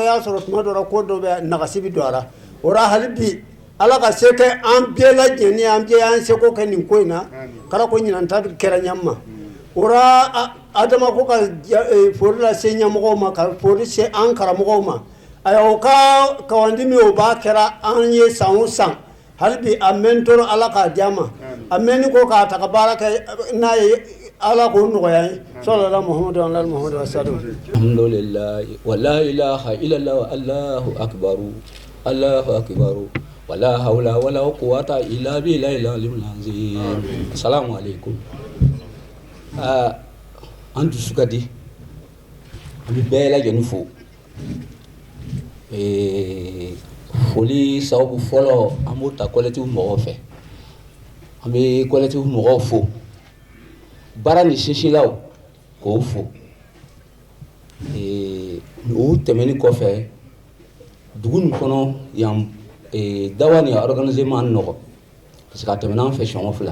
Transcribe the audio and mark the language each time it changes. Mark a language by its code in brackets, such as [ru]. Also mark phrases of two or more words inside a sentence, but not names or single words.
[bm] y'a sɔrɔ tuma dɔ la ko dɔ bɛ nagasi bi don a la o la hali bi ala ka se kɛ an bɛɛ lajɛlen an bɛɛ y'an seko kɛ nin ko in na kala ko ɲinanta kɛra ɲama ora adama ko ka fori lase ɲɛmɔgɔw ma ka fori se an karamɔgɔw ma ayiwa o ka kawandi min o b'a kɛra an ye san o san hali bi a mɛntɔrɔ ala k'a di an ma a mɛnni ko k'a ta ka baara kɛ n'a ye ala k'o nɔgɔya ye [ar] صلى الله محمد على محمد وسلم الحمد لله ولا إله إلا الله والله أكبر الله أكبر ولا حول ولا قوة إلا بالله العلي العظيم. السلام عليكم. [bm] An dusukadi an bɛ bɛɛ lajɛlen fo foli sababu fɔlɔ an b'o ta collectif mɔgɔw fɛ an bɛ collectif mɔgɔw fo baara ni sinsinlaw k'o fo o tɛmɛni kɔfɛ dugu nin kɔnɔ yan dawa ni organiser man nɔgɔ [fr] parce que [bm] a tɛmɛna an fɛ sɔngɔ fila